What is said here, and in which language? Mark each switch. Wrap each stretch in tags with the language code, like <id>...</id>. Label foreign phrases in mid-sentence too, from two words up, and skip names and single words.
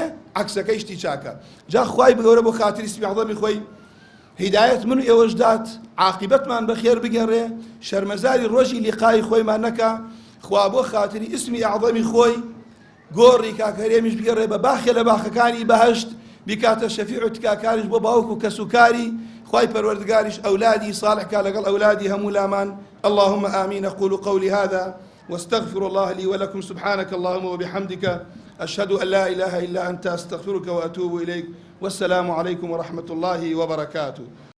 <ckb>عەکسەکەی شتی چاکە جا خوای بگەورە بۆ خاتری اسمی عەظەمی خۆی هیدایەت من و ئێوەش دات عاقبەتمان بەخێر بگەڕێ شەرمەزاری ڕۆژی لیقای خۆیمان نەکا خوا بۆ خاتری اسمی عەظەمی خۆی گۆڕی کاکەرێمیش بگەڕێ بە باخێ لە باخەکانی بەهەشت بیکاتە شەفیع و تکاکاریش بۆ باوک و کەسوکاری خوای پەروەردگاریش ئەولادی صالحکا لەگەڵ ئەولادی هەموو لامان</ckb> <ar>اللهم آمين أقول قولي هذا واستغفر الله لي ولكم سبحانك اللهم وبحمدك أشهد أن لا إله إلا أنت أستغفرك وأتوب إليك والسلام عليكم ورحمة الله وبركاته</ar>